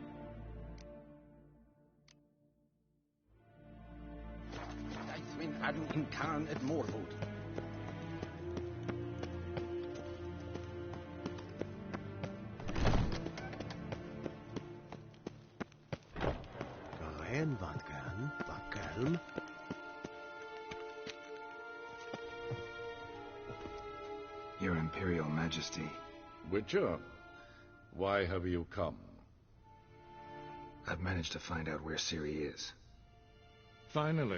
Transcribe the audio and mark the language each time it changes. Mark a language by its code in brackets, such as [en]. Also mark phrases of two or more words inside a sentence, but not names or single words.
[en] Daithmin adw kan het Moorvoet. En wat kan, wat kalm. Your Imperial Majesty. Witcher, why have you come? I've managed to find out where Ciri is. Finally.